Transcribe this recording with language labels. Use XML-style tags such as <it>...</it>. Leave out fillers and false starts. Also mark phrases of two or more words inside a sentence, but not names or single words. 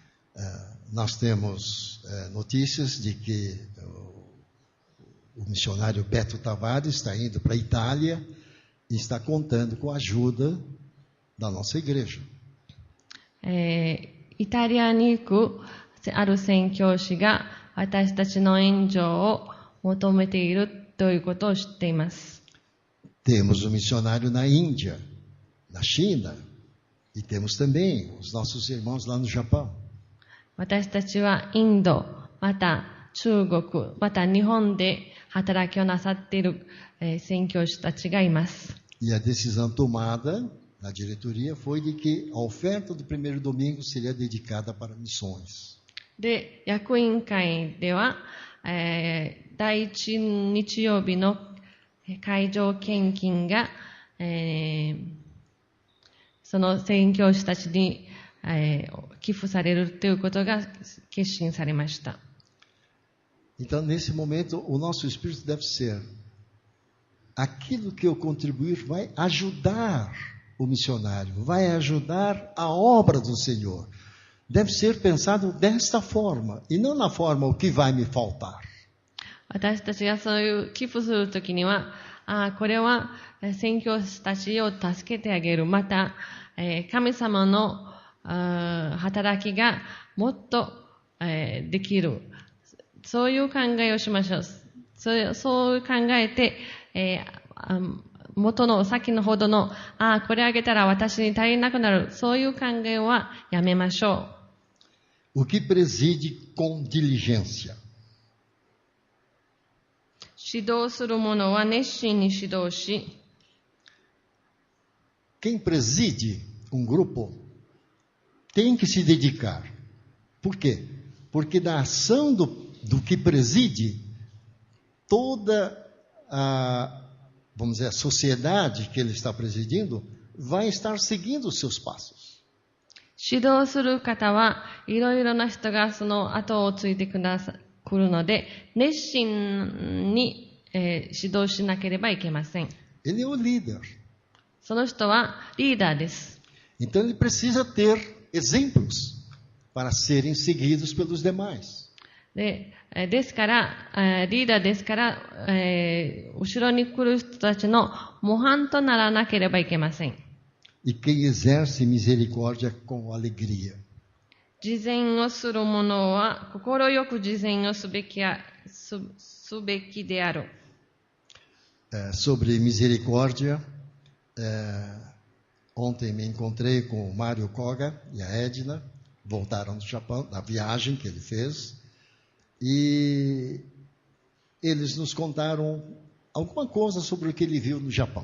<pt>Nós temos notícias de que o missionário Beto Tavares está indo para a Itália e está contando com a ajuda da nossa igreja.</pt> <ja>イタリアに行くある宣教師が私たちの援助を求めているということを知っています。</ja> <pt>Temos um missionário na Índia, na China, e temos também os nossos irmãos lá no Japão.</pt> <ja>私たちはインド、また中国、また日本で働きをなさっている、宣教師たちがいます。</ja> <pt>E a decisão tomada na diretoria foi de que a oferta do primeiro domingo seria dedicada para missões.</pt> <ja>で、役員会では、第一日曜日の会場献金が、その宣教師たちに、寄付されるということが決心されました。</ja> <pt>Então, nesse momento, o nosso espírito deve ser: aquilo que eu contribuir vai ajudar o missionário, vai ajudar a obra do Senhor. Deve ser pensado desta forma, e não na forma o que vai me faltar.</pt> <ja>私たちがそういう寄付するときには、これは宣教師たちを助けてあげる。また、神様の働きがもっと、できる。そういう考えをしましょう。そう考えて、元の先のほどの、これあげたら私に足りなくなる。そういう考えはやめましょ</ja> <pt>う。O que preside com diligência?</pt> <ja>指導する者は熱心に指導し、</ja> <pt>Quem preside um grupo tem que se dedicar. Por quê? Porque da ação do que preside, toda vamos dizer, a sociedade que ele está presidindo vai estar seguindo os seus passos.</pt> <ja>指導する方はいろいろな人がその後をついてくるので、熱心に、指導しなければいけません。</ja> <pt>Ele é o líder.</pt> <ja>その人はリーダーです。</ja> <pt>Então ele precisa ter exemplos para serem seguidos pelos demais.</pt> <ja>ですから、リーダーですから、後ろに来る人たちの模範とならなければいけません。</ja> <pt>E quem exerce misericórdia com alegria.</pt> <ja>慈善をする者は心よく慈善をすべきである。</ja> <pt>Sobre misericórdia, ontem me encontrei com o Mário Koga e a Edna, voltaram do Japão, da viagem que ele fez, e eles nos contaram alguma coisa sobre o que ele viu no Japão.</pt>